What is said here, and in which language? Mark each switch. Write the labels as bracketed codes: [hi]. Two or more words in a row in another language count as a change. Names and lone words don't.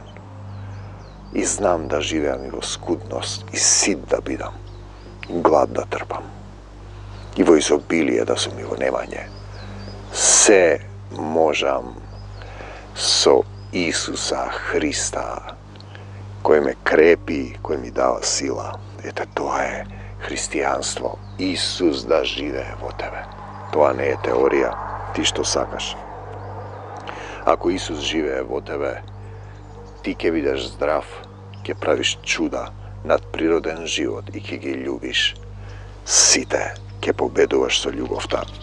[mk] И знам да живеам и во скудност, и сит да бидам, глад да трпам, и во изобилие да сум и во немање. Се можам со Исуса Христа, које ме крепи, које ми дава сила. Ете, тоа е христијанство. Исус да живее во тебе. Тоа не е теорија, ти што сакаш. Ако Исус живее во тебе, ти ќе бидеш здрав, ќе правиш чуда, надприроден живот и ќе ги љубиш сите, ќе победуваш со љубовта.